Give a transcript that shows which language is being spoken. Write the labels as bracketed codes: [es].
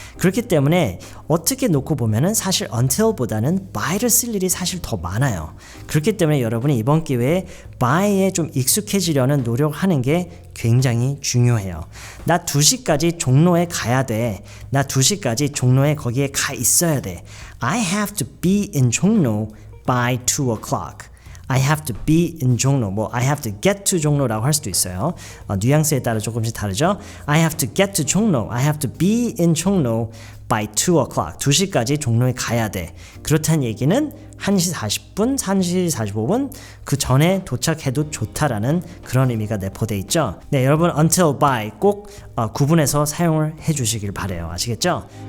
[ko] 그렇기 때문에 어떻게 놓고 보면은 사실 until보다는 by를 쓸 일이 사실 더 많아요. 그렇기 때문에 여러분이 이번 기회에 by에 좀 익숙해지려는 노력하는 게 굉장히 중요해요. 나 2시까지 종로에 가야 돼. 나 2시까지 종로에 거기에 가 있어야 돼. [en] I have to be in 종로 by 2 o'clock. I have to be in 종로. [ko] 뭐 [en] I have to get to [ko] 종로라고 할 수도 있어요. 뉘앙스에 따라 조금씩 다르죠. [en] I have to get to 종로. I have to be in 종로 by 2 o'clock. [ko] 2시까지 종로에 가야 돼. 그렇다는 얘기는 1시 40분, 1시 45분 그 전에 도착해도 좋다라는 그런 의미가 내포되어 있죠. 네, 여러분 until by 꼭 구분해서 사용을 해주시길 바래요. 아시겠죠?